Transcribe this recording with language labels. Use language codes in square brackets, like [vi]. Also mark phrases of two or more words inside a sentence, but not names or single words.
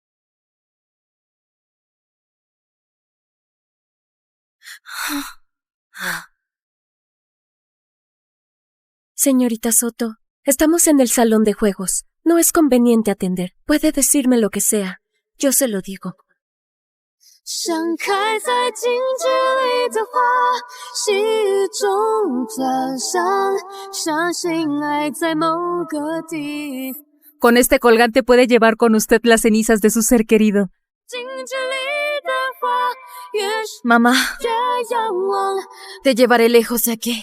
[es] Señorita Soto, estamos en el salón de juegos. No es conveniente atender. Puede decirme lo que sea. Yo se lo digo. [zh] 像开在禁区里的花，细雨中飘香，相信爱在某个地方。 [es] Con este colgante puede llevar con usted las cenizas de su ser querido. [zh] 禁区里的花，越是 [es] Mamá, [zh] 越仰望， [es] te llevaré lejos de aquí.